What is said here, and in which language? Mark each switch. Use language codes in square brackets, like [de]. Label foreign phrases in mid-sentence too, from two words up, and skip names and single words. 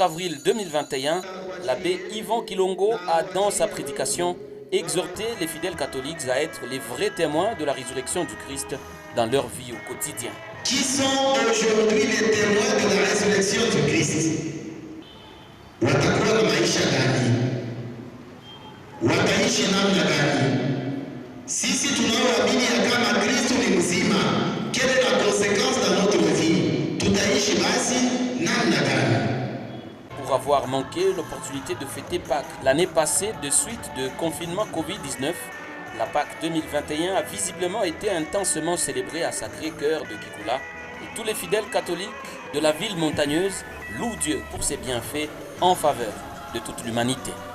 [fr] avril 2021, l'abbé Yvan Kilongo a dans sa prédication exhorté les fidèles catholiques à être les vrais témoins de la résurrection du Christ dans leur vie au quotidien. Qui sont aujourd'hui les témoins de la résurrection du Christ? [sw] Watakuwa na maisha gani? Wataishi namna gani? Sisi tunaoamini ya kama Kristo ni mzima, [fr] quelle est la conséquence dans notre vie? [sw] Tutaishi basi namna gani? [fr] Pour avoir manqué l'opportunité de fêter Pâques l'année passée de suite de confinement Covid-19, la Pâques 2021 a visiblement été intensement célébrée à Sacré-Cœur de Kikoula et tous les fidèles catholiques de la ville montagneuse louent Dieu pour ses bienfaits en faveur de toute l'humanité.